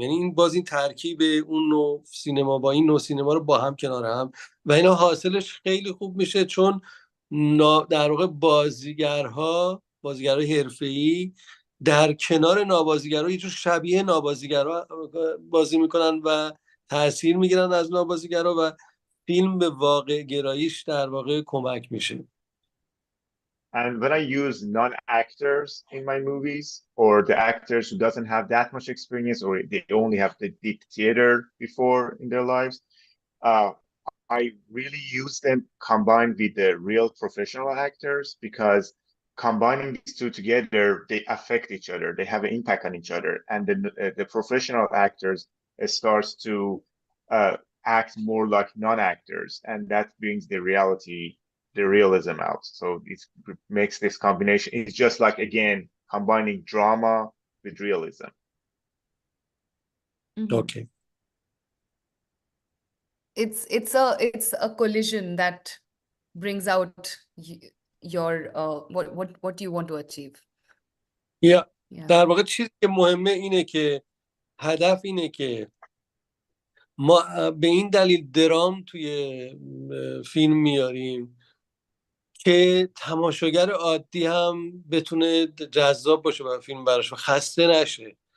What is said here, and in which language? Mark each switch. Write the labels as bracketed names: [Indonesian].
[Persian] یعنی این ترکیب اون نوع سینما با این نوع سینما رو با هم کنار هم و اینا حاصلش خیلی خوب میشه، چون در واقع بازیگرها بازیگرای حرفه‌ای در کنار نابازیگرا یه جور شبیه نابازیگرا بازی میکنن و تاثیر میگیرن از نابازیگرا و فیلم به واقع گراییش در واقع کمک میشه. [English] And when I use non-actors in my movies, or the actors who doesn't have that much experience, or they only have the did theater before in their lives, uh, I really use them combined with the real professional actors, because combining these two together, they affect each other. They have an impact on each other. And the professional actors starts to act more like non-actors, and that brings the realism out. So it makes this combination. It's just like, again, combining drama with realism. Okay. It's a collision that brings out your what you want to achieve. Yeah. Yeah. [Persian] در واقع چیزی که مهمه اینه که هدف اینه که ما به این دلیل درام توی فیلم میاریم که تماشاگر عادی هم بتونه جذاب باشه برای فیلم براش و خسته نشه.